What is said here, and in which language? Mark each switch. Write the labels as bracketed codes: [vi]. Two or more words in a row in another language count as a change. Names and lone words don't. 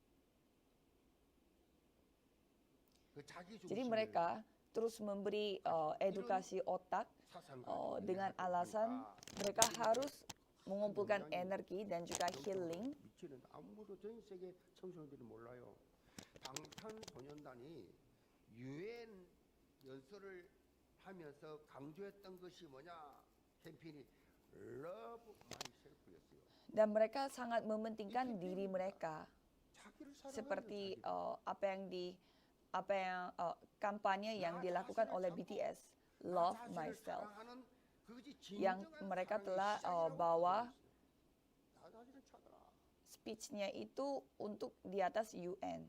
[id] Jadi mereka terus memberi edukasi otak dengan alasan mereka harus mengumpulkan energi dan juga healing. [ko] 아무도 전 세계 청소년들이 몰라요. 방탄소년단이 유엔 연설을 하면서 강조했던 것이 뭐냐? 캠페인이 [en] Love Myself [ko] 였어요. [id] Dan mereka sangat mementingkan diri mereka. Seperti kampanye yang dilakukan oleh BTS, Love Myself. yang mereka telah bawa speech-nya itu untuk di atas UN.